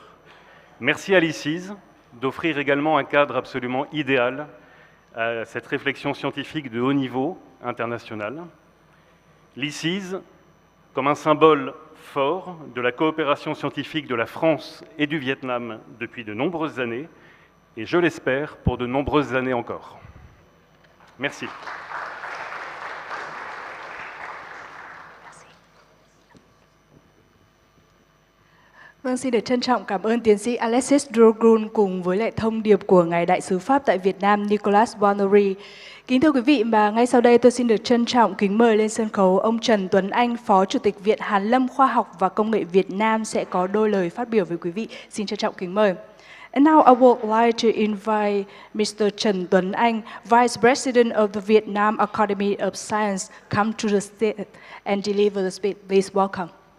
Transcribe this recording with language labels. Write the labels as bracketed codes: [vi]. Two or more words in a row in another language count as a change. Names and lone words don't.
[fr] Merci à l'ICISE d'offrir également un cadre absolument idéal à cette réflexion scientifique de haut niveau international. L'ICISE, comme un symbole fort de la coopération scientifique de la France et du Vietnam depuis de nombreuses années, et je l'espère pour de nombreuses années encore. Merci. [vi] Vâng, xin được trân trọng cảm ơn tiến sĩ Alexis Drogun cùng với lại thông điệp của Ngài Đại sứ Pháp tại Việt Nam Nicolas Wannery. Kính thưa quý vị, và ngay sau đây tôi xin được trân trọng kính mời lên sân khấu ông Trần Tuấn Anh, Phó Chủ tịch Viện Hàn lâm Khoa học và Công nghệ Việt Nam sẽ có đôi lời phát biểu với quý vị. Xin trân trọng kính mời. [en] And now I would like to invite Mr. Trần Tuấn Anh, Vice President of the Vietnam Academy of Science, come to the stage and deliver the speech. Please welcome.